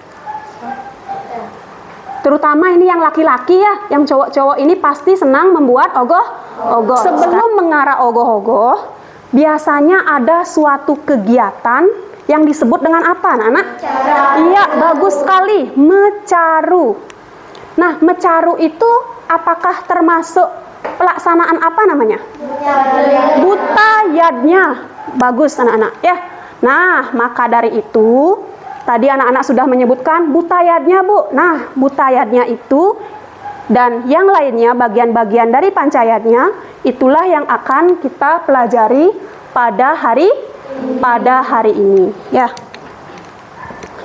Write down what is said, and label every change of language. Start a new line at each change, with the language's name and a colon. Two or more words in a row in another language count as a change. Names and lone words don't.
Indonesian: Terutama ini yang laki-laki ya, yang cowok-cowok ini pasti senang membuat ogoh-ogoh. Sebelum mengarah ogoh-ogoh, biasanya ada suatu kegiatan yang disebut dengan apa, anak-anak? Iya, bagus sekali, mecaru. Nah, mecaru itu apakah termasuk pelaksanaan apa namanya? Butayadnya. Bagus anak-anak ya. Nah, maka dari itu tadi anak-anak sudah menyebutkan butayadnya, Bu. Nah, butayadnya itu dan yang lainnya bagian-bagian dari pancayatnya itulah yang akan kita pelajari pada hari ini ya.